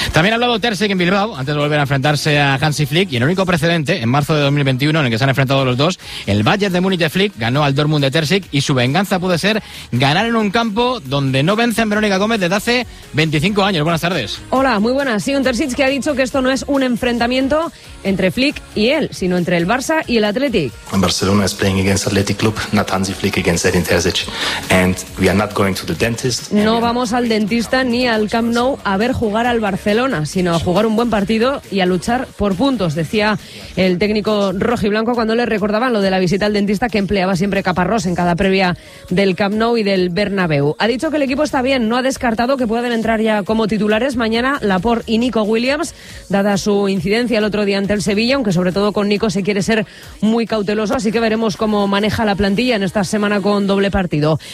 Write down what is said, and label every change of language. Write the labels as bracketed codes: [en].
[es] También ha hablado Ter Stegen en Bilbao antes de volver a enfrentarse a Hansi Flick, y el único precedente en marzo de 2021 en el que se han enfrentado los dos, el Bayern de Múnich de Flick ganó al Dortmund de Ter Stegen, y su venganza puede ser ganar en un campo donde no vencen Verónica Gómez desde hace 25 años. Buenas tardes. Hola, muy buenas. Sí, un Ter Stegen que ha dicho que esto no es un enfrentamiento entre Flick y él, sino entre el Barça y el Athletic. [en] Barcelona is playing against Athletic Club, not Hansi Flick against Edin Terzic, and we are not going to the dentist. [es] No vamos al dentista ni al Camp Nou a ver jugar al Barcelona, sino a jugar un buen partido y a luchar por puntos, decía el técnico rojiblanco cuando le recordaban lo de la visita al dentista que empleaba siempre Caparrós en cada previa del Camp Nou y del Bernabéu. Ha dicho que el equipo está bien, no ha descartado que puedan entrar ya como titulares mañana Laporte y Nico Williams, dada su incidencia el otro día ante el Sevilla, aunque sobre todo con Nico se quiere ser muy cauteloso, así que veremos cómo maneja la plantilla en esta semana con doble partido.